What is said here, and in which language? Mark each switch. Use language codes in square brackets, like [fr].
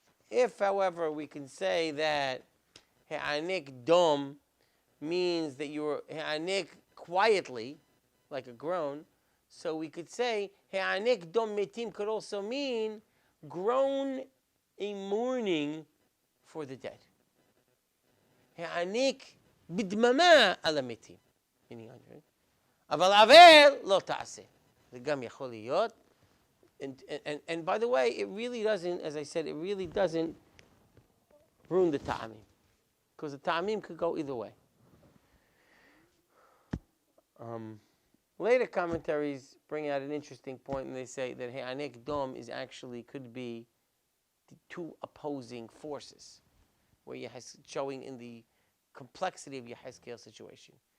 [en] If, however, we can say that he'anek dom means that you were he'anek quietly, like a groan, so we could say he'anek dom metim could also mean groan a mourning for the dead. [he] He'anek bidmama ala metim. Meaning, אבל אבל לא תעשה. זה גם יכול להיות. [en] And by the way, it really doesn't, as I said, it really doesn't ruin the ta'amim. Because the ta'amim could go either way. Later commentaries bring out an interesting point, and they say that he'anek dom is actually could be the two opposing forces, where you're showing in the complexity of Yehezkel's situation.